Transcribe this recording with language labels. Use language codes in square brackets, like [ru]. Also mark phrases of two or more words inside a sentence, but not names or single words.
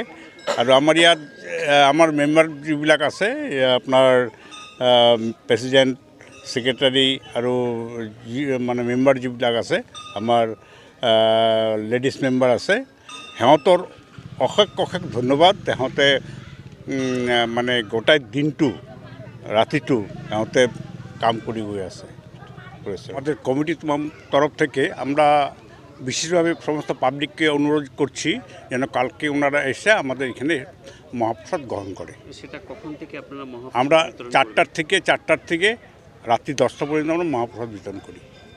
[as] আৰু আমাৰ ইয়াত আমাৰ মেম্বাৰ যিবিলাক আছে, আপোনাৰ প্ৰেচিডেণ্ট, ছেক্ৰেটাৰী আৰু মানে মেম্বাৰ যিবিলাক আছে, আমাৰ লেডিজ মেম্বাৰ আছে, সিহঁতৰ অশেষ ধন্যবাদ। সিহঁতে মানে গোটাই দিনটো রাতিটু সিহঁতে কাম করে গিয়ে আছে করেছে। [bn] আমাদের কমিটির তরফ থেকে আমরা বিশেষভাবে সমস্ত পাবলিককে অনুরোধ করছি যেন কালকে ওনারা এসে আমাদের এখানে মহাপ্রসাদ গ্রহণ করে। সেটা কখন থেকে আপনারা আমরা 4টার থেকে রাত্রি 10টা পর্যন্ত আমরা মহাপ্রসাদ বিতরণ করি।